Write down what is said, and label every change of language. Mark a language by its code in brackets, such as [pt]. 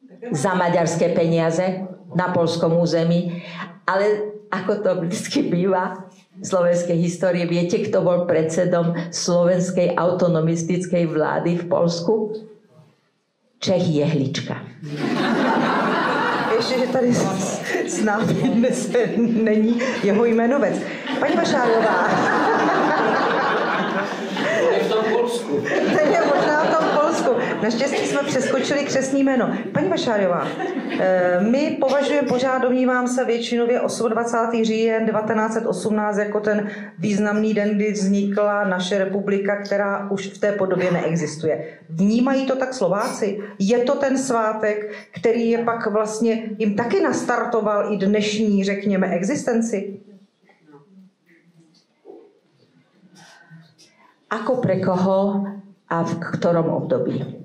[sk] Za maďarské peniaze na poľskom území. Ale ako to vždy býva v slovenskej histórii, viete, kto bol predsedom slovenskej autonomistickej vlády v Polsku? Čech Jehlička. [cs] Ještě, že tady s námi dnes není jeho jmenovec. Paní Vašáriová. Je v tom Polsku. Ten je možná v tom Polsku. Naštěstí jsme přeskočili křestní jméno. Paní Vašáriová, my považujeme pořád, domnívám se, většinově 28. říjen 1918 jako ten významný den, kdy vznikla naše republika, která už v té podobě neexistuje. Vnímají to tak Slováci? Je to ten svátek, který je pak vlastně jim taky nastartoval i dnešní, řekněme, existenci? [sk] Ako pre koho a v ktorom období?